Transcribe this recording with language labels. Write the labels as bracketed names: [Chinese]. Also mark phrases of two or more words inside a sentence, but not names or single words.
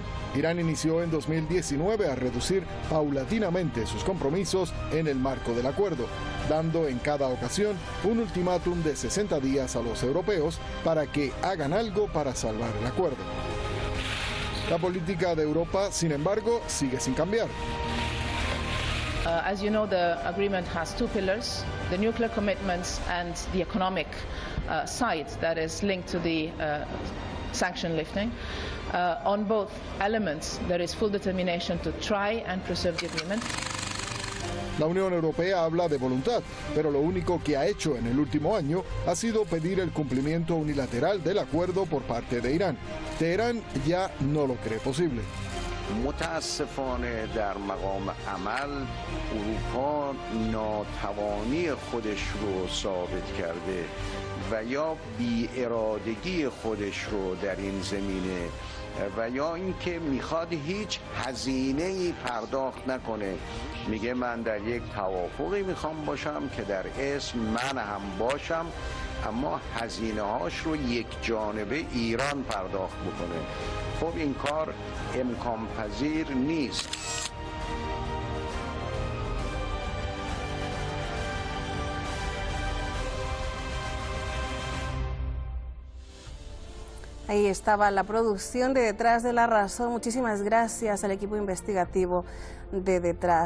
[Spanish] Irán inició en 2019 a reducir paulatinamente sus compromisos en el marco del acuerdo, dando en cada ocasión un ultimátum de 60 días a los europeos para que hagan algo para salvar el acuerdo. La política de Europa, sin embargo, sigue sin cambiar. [English] As you know, the agreement has 2 pillars, the nuclear commitments and the economic side that is linked to the sanction lifting. On both elements, there is full determination to try and preserve the agreement. [Spanish] La Unión Europea habla de voluntad, pero lo único que ha hecho en el último año ha sido pedir el cumplimiento unilateral del acuerdo por parte de Irán. Teherán ya no lo cree posible. [Persian] متاسفانه در مقام عمل اروپا ناتوانی خودش رو ثابت کرده و یا بی‌ارادگی خودش رو در این زمینه و یا اینکه میخواد هیچ هزینه‌ای پرداخت نکنه. میگه من در یک توافقی میخوام باشم که در اسم من هم باشم، اما هزینه هاش رو یک جانبه ایران پرداخت بکنه. خب این کار امکان پذیر نیست. [Spanish] Ahí estaba la producción de Detrás de la Razón. Muchísimas gracias al equipo investigativo de Detrás.